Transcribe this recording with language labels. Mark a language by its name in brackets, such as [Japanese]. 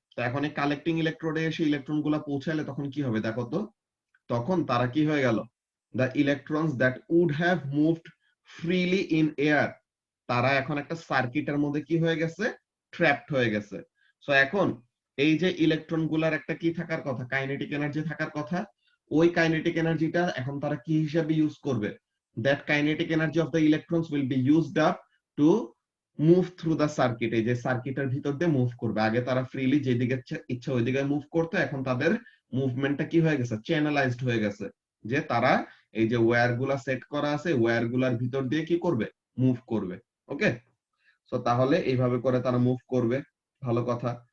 [Bangla] তো এখন এই কালেক্টিং ইলেকট্রোডে এসে ইলেকট্রন গুলা পৌঁছালে তখন কি হবে দেখো তো, তখন তারা কি হয়ে গেল, [English] the electrons that would have moved freely in air [Bangla] তারা এখন একটা সার্কিটের মধ্যে কি হয়ে গেছে? ট্র্যাপড হয়ে গেছে। সো এখন এই যে ইলেকট্রন গুলার একটা কি থাকার কথা? কাইনেটিক এনার্জি থাকার কথা। ওই কাইনেটিক এনার্জিটা এখন তারা কি হিসেবে ইউজ করবে? [English] that kinetic energy of the electrons will be used up to move through the circuit। [Bangla] এই যে সার্কিটের ভিতর দিয়ে মুভ করবে। আগে তারা ফ্রিলি যেদিকে ইচ্ছা ওইদিকে মুভ করতো, এখন তাদের মুভমেন্টটা কি হয়ে গেছে? চ্যানেলাইজড হয়ে গেছে, যে তারা এই যে ওয়্যার গুলা সেট করা আছে ওয়্যার গুলার ভিতর দিয়ে কি করবে? মুভ করবে। ওকে, সো তাহলে এইভাবে করে তারা মুভ করবে, ভালো কথা।